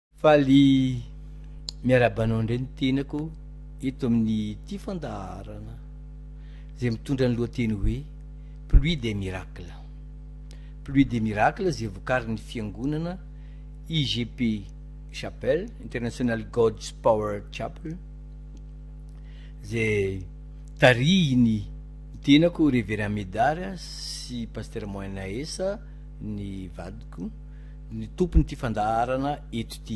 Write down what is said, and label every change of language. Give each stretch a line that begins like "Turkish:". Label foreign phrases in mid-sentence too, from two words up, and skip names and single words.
Malagasy: faly miarabanao indray ny tenako eto amin'ny ty fandaharana zay mitondra ny lohateny hoe
French: pluie des miracles. Pluie des miracles
Malagasy: zay vokarin'ny fiangonana IGP Chapel, International God's Power Chapel, zay tarihiny tenako Révérend Medara sy Pasteur Moina Esa ny vadiko ny tompony ty fandaharana eto ty.